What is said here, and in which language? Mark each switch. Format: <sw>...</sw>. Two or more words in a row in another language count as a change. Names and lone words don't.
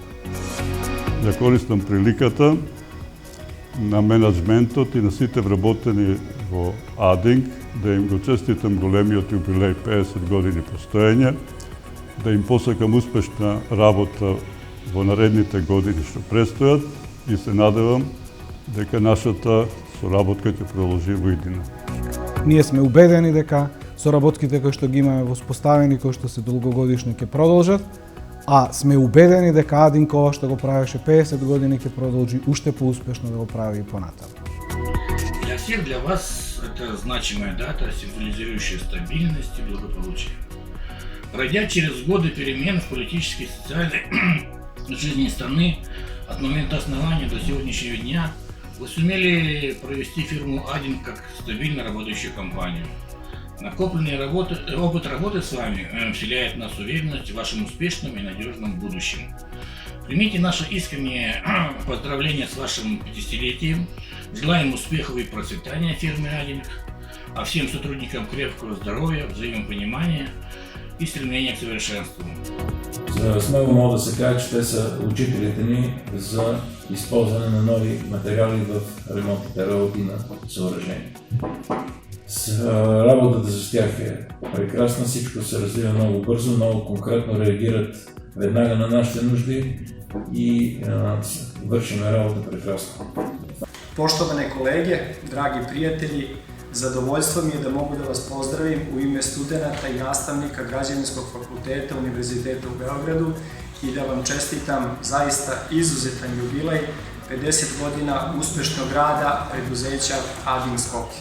<mk>Ја користам приликата на менеджментот и на сите вработени во Адинг да им го честитам големиот јубилеј 50 години постоење, да им посакам успешна работа во наредните години што престојат и се надевам дека нашата соработка ќе продолжи во иднина. Ние сме убедени дека соработките кои што ги имаме воспоставени, кои што се долгогодишни ќе продолжат, а сме убедени дека Адинг ова што го правеше 50 години ќе продолжи уште поуспешно да го прави и понатаму.</mk> <ru>Для всех для вас это значимая дата, символизирующая стабильность и благополучие. Пройдя через годы перемен в политической и социальной жизни страны, от момента основания до сегодняшнего дня, вы сумели провести фирму Адинг как стабильно работающую компанию. Накопленный опыт работы с вами вселяет в нас уверенность в вашем успешном и надежном будущем. Примите наше искреннее поздравление с вашим 50-летием, желаем успехов и процветания фирмы Адинг, а всем сотрудникам крепкого здоровья, взаимопонимания и стремления к совершенству.</ru> <bg>Смело мога да се каже, че те са учителите ни за използване на нови материали в ремонтните работи на съоръжения. Работата с тях е прекрасна, всичко се развива много бързо, много конкретно реагират веднага на нашите нужди и вършиме работа прекрасно.</bg> <sr>Poštovane kolege, dragi prijatelji, zadovoljstvo mi je da mogu da vas pozdravim u ime studenta i nastavnika Građevinskog fakulteta Univerziteta u Beogradu i da vam čestitam zaista izuzetan jubilej 50 godina uspešnog rada preduzeća Ading Skoki.</sr>